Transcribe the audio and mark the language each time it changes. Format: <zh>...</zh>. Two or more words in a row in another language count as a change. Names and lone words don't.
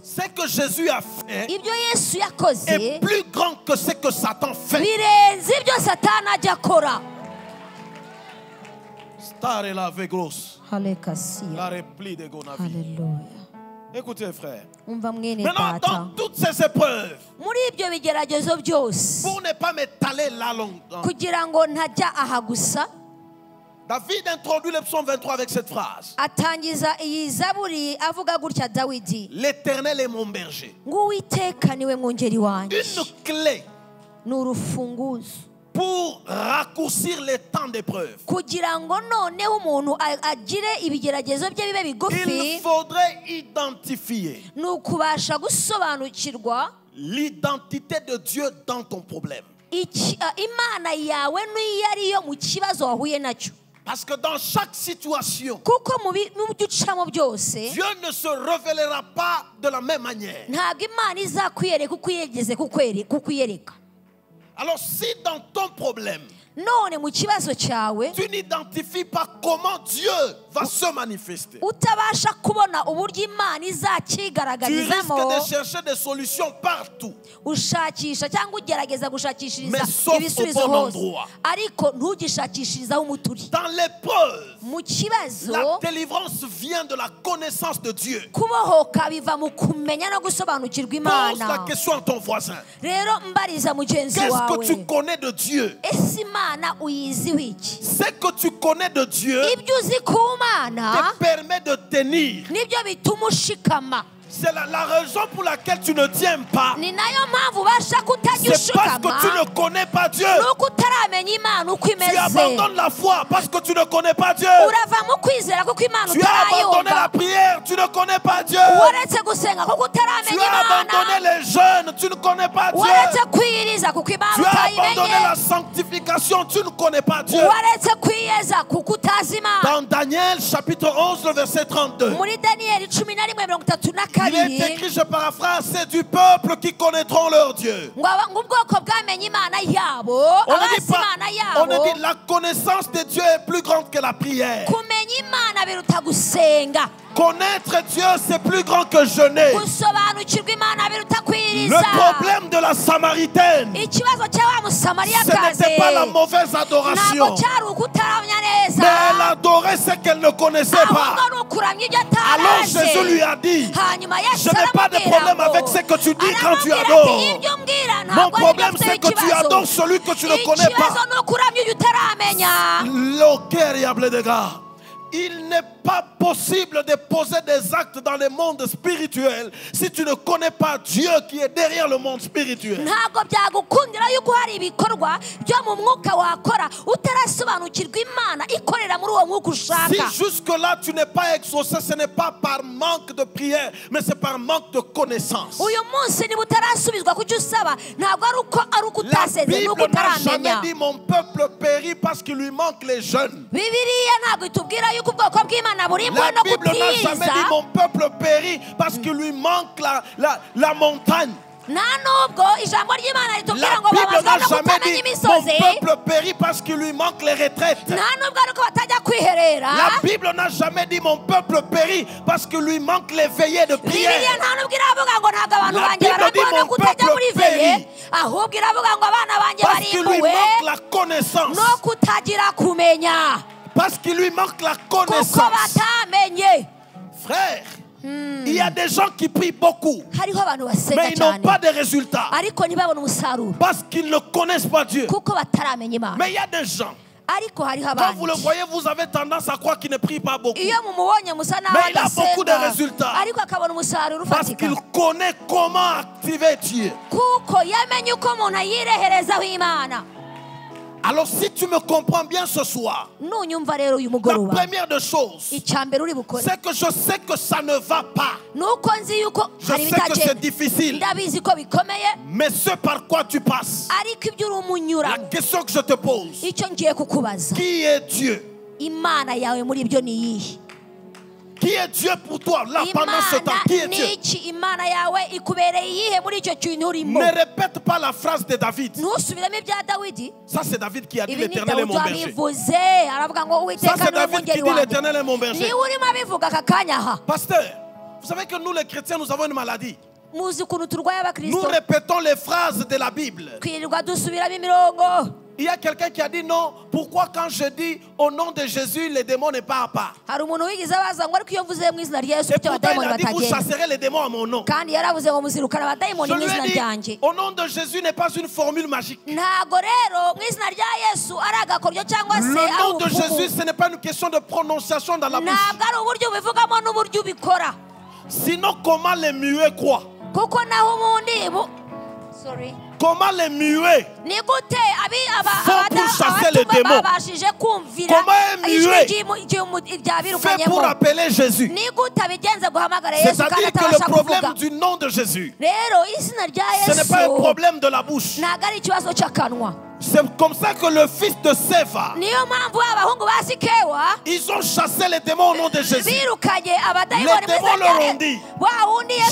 <fr>Ce que Jésus a fait</fr> <rw>Ibyo Yesu yakoze</rw> <fr>est plus grand que ce que Satan fait.</fr> <rw>birenze ibyo Satani ajya akora. Stare la vegros, Halekasiya.</rw> <fr>la repli de Gonavi.</fr> <rw>Haleluya.</rw> <fr>Écoutez, frère.</fr> <rw>Umva mwene</rw> <fr>Maintenant,</fr> <rw>data.</rw> <fr>dans toutes ces épreuves,</fr> <rw>Muri ibyo bigeragezo byose</rw> <fr>pour ne pas m'étaler là longtemps,</fr> <rw>kugira ngo ntajya aha gusa</rw> <fr>David introduit le psaume 23 avec cette phrase.</fr> <rw>atangiza iyi zaburi avuga gutya Dawidi</rw> <fr>L'Éternel est mon berger.</fr> <rw>ngo Uwiteka niwe mwungeri wanjye</rw> <fr>Une clé</fr> <rw>ni urufunguzo</rw> <fr>pour raccourcir les temps d'épreuve,</fr> <rw>kugira ngo noneho umuntu agire ibigeragezo bye bibe bigufi,</rw> <fr>il faudrait identifier</fr> <rw>ni ukubasha gusobanukirwa</rw> <fr>l'identité de Dieu dans ton problème.</fr> <rw>imana yawe n'iyo ariyo mu kibazo wahuye nacyo.</rw> <fr>Parce que dans chaque situation,</fr> <rw>kuko mu byo ucamo byose</rw> <fr>Dieu ne se révélera pas de la même manière.</fr> <rw>ntabwo imana izakwiyereka uko yigeze kukwiyereka.</rw> <fr>Alors si dans ton problème,</fr> <rw>none mu kibazo cyawe</rw> <fr>tu n'identifies pas comment Dieu va se manifester,</fr> <rw>utabasha kubona uburyo imana</rw> <fr>tu risques</fr> <rw>izakigaragarizamo,</rw> <fr>de chercher des solutions partout,</fr> <rw>ushakisha cyangwa ugerageza gushakishiriza</rw> <fr>Mais sauf</fr> <rw>ibisubizo</rw> <fr>au bon</fr> <rw>hose,</rw> <fr>endroit.</fr> <rw>ariko ntugishakishirizaho umuturi.</rw> <fr>dans l'épreuve.</fr> <rw>Mu kibazo</rw> <fr>La délivrance vient de la connaissance de Dieu.</fr> <rw>kubohoka biva mu kumenya no gusobanukirwa</rw> <fr>Pose la</fr> <rw>imana.</rw> <fr>question à ton voisin.</fr> <rw>rero mbariza mugenzi</rw> <fr>Qu'est-ce que</fr> <rw>wawe,</rw> <fr>tu connais de Dieu?</fr> <rw>ese imana uyiziho iki?</rw> <fr>Ce que tu connais de Dieu</fr> <rw>ibyo uzi ku mana</rw> <fr>te permet de tenir.</fr> <rw>nibyo bituma ushikama.</rw> <fr>C'est la raison pour laquelle tu ne tiens pas.</fr> <rw>ni nayo mpamvu ubasha kutajya</rw> <fr>C'est parce que tu</fr> <rw>ushikama,</rw> <fr>ne connais pas Dieu.</fr> <rw>nuko utaramenya imana uko</rw> <fr>Tu</fr> <rw>imeze.</rw> <fr>abandonnes la foi parce que tu ne connais pas Dieu.</fr> <rw>urava mu kwizera kuko imana</rw> <fr>Tu as abandonné la</fr> <rw>utarayumva.</rw> <fr>prière, tu ne connais pas Dieu.</fr> <rw>waretse gusenga kuko</rw> <fr>Tu</fr> <rw>utaramenya</rw> <fr>as abandonné</fr> <rw>imana.</rw> <fr>les jeûnes, tu ne connais pas Dieu.</fr> <rw>waretse kwiyiriza kuko imana</rw> <fr>Tu as abandonné</fr> <rw>utayimenye.</rw> <fr>la sanctification, tu ne connais pas Dieu.</fr> <rw>waretse kwiyeza kuko utazi imana.</rw> <fr>Dans Daniel chapitre 11, le verset 32,</fr> <rw>muri daniyeli 11:32</rw> <fr>il est écrit, je paraphrase, c'est du peuple qui connaîtront leur Dieu.</fr> <rw>ngo ubwoko bwamenye imana yabo,</rw> <fr>On ne</fr> <rw>abazi</rw> <fr>dit pas,</fr> <rw>imana</rw> <fr>on ne</fr> <rw>yabo.</rw> <fr>dit la connaissance de Dieu est plus grande que la prière.</fr> <rw>kumenya imana biruta gusenga.</rw> <fr>Connaître Dieu, c'est plus grand que jeûner.</fr> <rw>gusobanukirwa imana biruta</rw> <fr>Le</fr> <rw>kwiyiriza.</rw> <fr>problème de la Samaritaine,</fr> <rw>ikibazo cya wa</rw> <fr>ce</fr> <rw>musamariyakazi</rw> <fr>n'était pas la mauvaise adoration,</fr> <rw>ntabwo cyari ukutaramya neza,</rw> <fr>mais elle adorait ce qu'elle ne connaissait pas.</fr> <rw>ahubwo ni ukuramya ibyo</rw> <fr>Alors Jésus lui</fr> <rw>atarazi.</rw> <fr>a dit,</fr> <rw>hanyuma</rw> <fr>je</fr> <rw>yesu</rw> <fr>n'ai pas de</fr> <rw>aramubwira</rw> <fr>problème</fr> <rw>ngo,</rw> <fr>avec ce que tu dis quand tu</fr> <rw>aramubwira</rw> <fr>adores.</fr> <rw>ati, ibyo umbwira</rw> <fr>Mon</fr> <rw>ntabwo ari</rw> <fr>problème,</fr> <rw>byo</rw> <fr>c'est que tu</fr> <rw>ikibazo.</rw> <fr>adores celui que tu ne connais</fr> <rw>ikibazo</rw> <fr>pas.</fr> <rw>ni ukuramya ibyo utaramenya. L'ocariable des gars.</rw> <fr>Il n'est pas possible de poser des actes dans le monde spirituel si tu ne connais pas Dieu qui est derrière le monde spirituel.</fr> <rw>ntabwo byagukundira yuko hari ibikorwa byo mu mwuka wakora utarasobanukirwa imana ikorera muri uwo mwuka</rw> <fr>Si</fr> <rw>ushaka.</rw> <fr>jusque-là tu n'es pas exaucé, ce n'est pas par manque de prière, mais c'est par manque de connaissance.</fr> <rw>uyu munsi niba utarasubizwa ku cyo usaba, ntabwo ari uko</rw> <fr>La</fr> <rw>utaseze, ni uko</rw> <fr>Bible n'a jamais</fr> <rw>utaramenya.</rw> <fr>dit mon peuple périt parce qu'il lui manque les jeunes.</fr> <rw>bibiliya ntabwo itubwira yuko ubwoko bw'imana burimbuwe</rw> <fr>La</fr> <rw>no</rw> <fr>Bible n'a jamais</fr> <rw>kubwiriza.</rw> <fr>dit mon peuple périt parce qu'il lui manque la montagne.</fr> <rw>nta nubwo ijambo ry'imana ritubwira</rw> <fr>La</fr> <rw>ngo</rw> <fr>Bible</fr> <rw>babazwa</rw> <fr>n'a</fr> <rw>no</rw> <fr>jamais</fr> <rw>kutamenya</rw> <fr>dit mon</fr> <rw>imisozi.</rw> <fr>peuple périt parce qu'il lui manque les retraites.</fr> <rw>nta nubwo ari uko batajya kwiherera.</rw> <fr>La Bible n'a jamais dit mon peuple périt parce qu'il lui manque les veillées de</fr> <rw>bibiliya</rw> <fr>prière.</fr> <rw>nta nubwo iravuga ngo ntabwo abantu</rw> <fr>La</fr> <rw>banjye</rw> <fr>Bible</fr> <rw>barambuwe</rw> <fr>dit</fr> <rw>no</rw> <fr>mon</fr> <rw>kutajya</rw> <fr>peuple</fr> <rw>muri veye,</rw> <fr>périt.</fr> <rw>ahubwo iravuga ngo abana banjye</rw> <fr>Parce qu'il lui</fr> <rw>barimbuwe</rw> <fr>manque la connaissance.</fr> <rw>no kutagira kumenya</rw> <fr>Parce qu'il lui manque la</fr> <rw>kuko</rw> <fr>connaissance.</fr> <rw>batamenye.</rw> <fr>Frère, il y a des gens qui prient beaucoup,</fr> <rw>hariho abantu basenga</rw> <fr>mais ils n'ont</fr> <rw>cyane</rw> <fr>pas de résultats.</fr> <rw>ariko ntibabone umusaruro</rw> <fr>Parce qu'ils ne connaissent pas Dieu.</fr> <rw>kuko bataramenya imana.</rw> <fr>Mais il y a des gens,</fr> <rw>ariko hariho</rw> <fr>quand vous le</fr> <rw>abandi</rw> <fr>voyez, vous avez tendance à croire qu'ils ne prient pas beaucoup.</fr> <rw>iyo mumubonye musa naho</rw> <fr>Mais il a beaucoup de</fr> <rw>adasenga,</rw> <fr>résultats.</fr> <rw>ariko akabona umusaruro</rw> <fr>Parce</fr> <rw>ufatika</rw> <fr>qu'il connaît comment activer Dieu.</fr> <rw>kuko yamenye uko umuntu ayireherezaho imana.</rw> <fr>Alors si tu me comprends bien ce soir,</fr> <rw>nunyumva rero uyu</rw> <fr>la</fr> <rw>mugoroba,</rw> <fr>première des choses,</fr> <rw>icya mbere uri bukore</rw> <fr>c'est que je sais que ça ne va pas.</fr> <rw>nuko nzi yuko</rw> <fr>Je</fr> <rw>hari</rw> <fr>sais que c'est</fr> <rw>ibitagenda,</rw> <fr>difficile.</fr> <rw>ndabizi ko bikomeye,</rw> <fr>Mais ce par quoi tu passes,</fr> <rw>ariko ibyo uri</rw> <fr>la</fr> <rw>umunyuramo,</rw> <fr>question que je te pose,</fr> <rw>icyo ngiye kukubaza,</rw> <fr>qui est Dieu?</fr> <rw>imana yawe muri ibyo ni iyihe?</rw> <fr>Qui est Dieu pour toi là pendant ce temps? Qui est</fr> <rw>imana</rw> <fr>Dieu?</fr> <rw>ni iki? imana yawe ikubereye iyihe muri icyo kintu urimo?</rw> <fr>Ne répète pas la phrase de David.</fr> <rw>ntusubiremo ibya dawidi.</rw> <fr>Ça c'est David qui a dit</fr> <rw>ibi ni</rw> <fr>l'Éternel est</fr> <rw>dawidi</rw> <fr>mon berger.</fr> <rw>wabivuze, aravuga ngo</rw> <fr>Ça</fr> <rw>uwiteka</rw> <fr>c'est</fr> <rw>ni</rw> <fr>David qui</fr> <rw>umwungeri</rw> <fr>dit</fr> <rw>wanjye.</rw> <fr>l'Éternel est mon berger.</fr> <rw>niwe urimo abivuga aka kanya aha.</rw> <fr>Pasteur, vous savez que nous les chrétiens nous avons une maladie.</fr> <rw>muzi ukuntu turwaye</rw> <fr>Nous</fr> <rw>abakristo,</rw> <fr>répétons les phrases de la Bible.</fr> <rw>twirirwa dusubiramo imirongo.</rw> <fr>Il y a quelqu'un qui a dit non, pourquoi quand je dis au nom de Jésus, les démons ne partent pas?</fr> <rw>hari umuntu wigeze abaza ngo ariko iyo mvuze mu izina rya yesu</rw> <fr>Et</fr> <rw>kuki</rw> <fr>pourtant il</fr> <rw>abadayimoni</rw> <fr>a dit vous</fr> <rw>batagenda?</rw> <fr>chasserez les démons à mon nom.</fr> <rw>kandi yaravuze ngo muzirukana abadayimoni</rw> <fr>Je</fr> <rw>mu</rw> <fr>lui</fr> <rw>izina</rw> <fr>ai</fr> <rw>ryanjye.</rw> <fr>dit, au nom de Jésus n'est pas une formule magique.</fr> <rw>ntago rero mu izina rya yesu ari agakoryo cyangwa se</rw> <fr>Le</fr> <rw>ari</rw> <fr>nom de</fr> <rw>ubupfumu.</rw> <fr>Jésus, ce n'est pas une question de prononciation dans la bouche.</fr> <rw>ntabwo ari uburyo ubivugamo n'uburyo ubikora,</rw> <fr>Sinon, comment les muets croient?</fr> <rw>kuko naho ubundi sorry</rw> <fr>Comment les muets</fr> <rw>ni gute</rw> <fr>Font pour chasser les démons.</fr> <rw>babashije kumvira</rw> <fr>Comment un</fr> <rw>ijwi</rw> <fr>muet</fr> <rw>ry'imu-</rw> <fr>fait pour</fr> <rw>ryabirukanyemo</rw> <fr>appeler Jésus?</fr> <rw>ni gute abigenza guhamagara yesu kandi</rw> <fr>C'est-à-dire que le</fr> <rw>atabasha</rw> <fr>problème</fr> <rw>kuvuga</rw> <fr>du nom de Jésus,</fr> <rw>rero izina rya</rw> <fr>ce n'est pas un</fr> <rw>yesu</rw> <fr>problème de la bouche.</fr> <rw>ntabwo ari ikibazo cy'akanwa</rw> <fr>C'est comme ça que le fils de Séva,</fr> <rw>niyo mpamvu abahungu ba sikewa</rw> <fr>ils ont chassé les démons au nom de Jésus.</fr> <rw>birukanye abadayimoni</rw> <fr>Les démons leur ont dit,</fr> <rw>wa wundi yesu</rw>